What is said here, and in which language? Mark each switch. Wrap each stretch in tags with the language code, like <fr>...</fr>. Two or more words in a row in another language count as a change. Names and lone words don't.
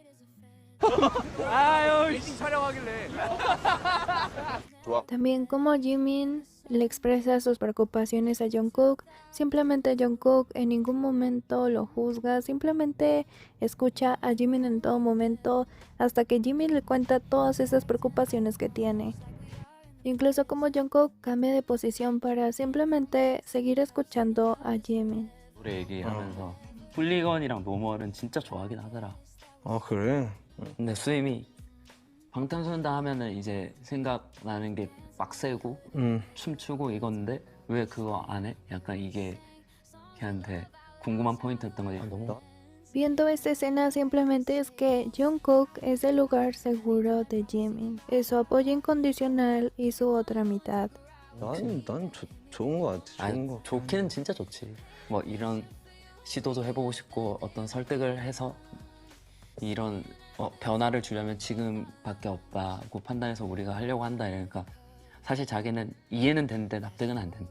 <es>También como Jimin le expresa sus preocupaciones a Jungkook, simplemente Jungkook en ningún momento lo juzga, simplemente escucha a Jimin en todo momento hasta que Jimin le cuenta todas esas preocupaciones que tiene. Incluso como Jungkook cambia de posición para simplemente seguir escuchando a Jimin.</es> <ko>노래 얘기하면서 훌리건이랑 노멀은 진짜 좋아하긴 하더라. 아 그래? 근데 수임이 방탄소년단 하면은 이제 생각나는 게 빡세고 춤추고 이건데 왜 그거 안 해? 약간 이게 걔한테 궁금한 포인트였던 거지. 너무</ko> <es>Viendo esta escena simplemente es que Jungkook es el lugar seguro de Jimin, es su apoyo incondicional y su otra mitad.</es> <ko>난 좋은 거 같아. 좋은 아니, 거. 좋기는 진짜 좋지. 뭐 이런 시도도 해보고 싶고 어떤 설득을 해서 이런 변화를 주려면 지금밖에 없다고 판단해서 우리가 하려고 한다 이러니까 사실 자기는 이해는 되는데 납득은 안 된다.</ko>